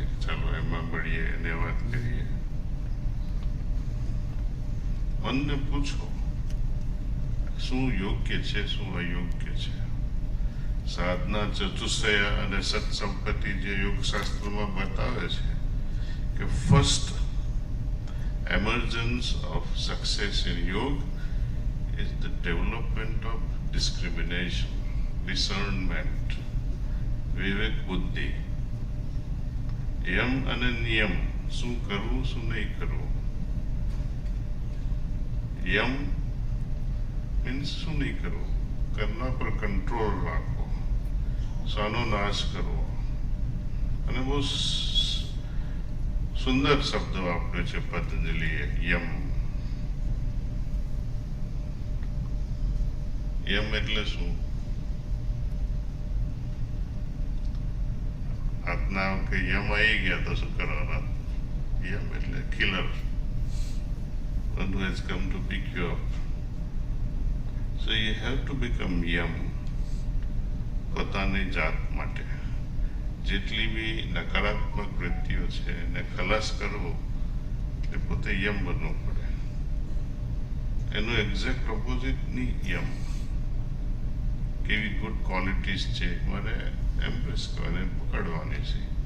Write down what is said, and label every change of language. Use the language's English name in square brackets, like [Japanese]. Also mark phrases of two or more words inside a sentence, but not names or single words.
[Gujarati] ચાલો એમાં મળીએ અને વાત કરીએ. મનને પૂછો શું યોગ્ય છે, શું અયોગ્ય છે. સાધના ચતુષ્ટય અને સત્સંપત્તિ જે યોગશાસ્ત્રમાં બતાવે છે કે [English] ફર્સ્ટ emergence of success in yoga is the development of discrimination, discernment, [Gujarati] વિવેક બુદ્ધિ. યમ અને નિયમ, શું કરવું શું નહીં કરવું. યમ મીન્સ શું નહીં કરવું, કરના પર કંટ્રોલ રાખવો, શાનો નાશ કરવો. અને બહુ સુંદર શબ્દ વાપર્યો છે પતંજલિએ, યમ. યમ એટલે શું? આજના કે યમ આવી ગયા તો શું કરવાના? યમ એટલે કિલર, [English] one who has come to pick you up. So you have to become yam. [Gujarati] પોતાની જાત માટે જેટલી બી નકારાત્મક વૃત્તિઓ છે એને ખલાસ કરવો એટલે પોતે યમ બનવું પડે. એનું [English] exact opposite [Gujarati] ની યમ. કેવી [English] good qualities [Gujarati] છે મને એમ્પ્રેસ કરવાની, પકડવાની છે.